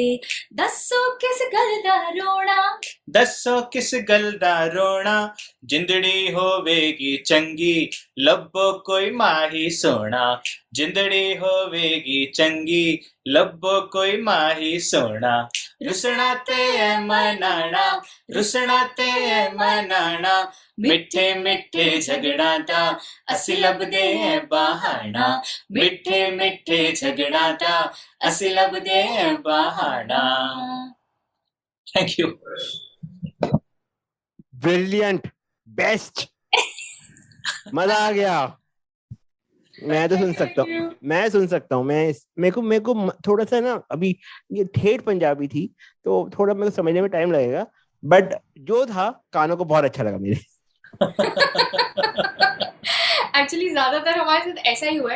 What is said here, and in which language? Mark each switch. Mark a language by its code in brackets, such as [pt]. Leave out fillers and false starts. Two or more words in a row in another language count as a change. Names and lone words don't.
[pa] ਦੱਸੋ ਕਿਸ ਗੱਲ ਦਾ ਰੋਣਾ, ਜ਼ਿੰਦੜੀ ਹੋਵੇਗੀ ਚੰਗੀ ਲੱਭੋ ਕੋਈ ਮਾਹੀ ਸੋਹਣਾ, ਜ਼ਿੰਦੜੀ ਹੋਵੇਗੀ ਚੰਗੀ ਲੱਭੋ ਕੋਈ ਮਾਹੀ ਸੋਹਣਾ. ਰੁੱਸਣਾ ਤੇ ਮਨਾਉਣਾ, ਮਿੱਠੇ ਮਿੱਠੇ ਝਗੜਿਆਂ ਦਾ ਅਸੀਂ ਲੱਭਦੇ ਹਾਂ ਬਹਾਨਾ, ਮਿੱਠੇ ਮਿੱਠੇ ਝਗੜਿਆਂ ਦਾ ਅਸੀਂ ਲੱਭਦੇ ਹਾਂ ਬਹਾਨਾ. [en] thank you. brilliant, best. [hi] मजा आ गया. मैं तो सुन सकता हूँ. मेरे को थोड़ा सा ना, अभी ये ठेठ पंजाबी थी तो थोड़ा मेरे को समझने में टाइम लगेगा, बट जो था कानों को बहुत अच्छा लगा मेरे. एक्चुअली ज्यादातर हमारे साथ ऐसा ही हुआ है.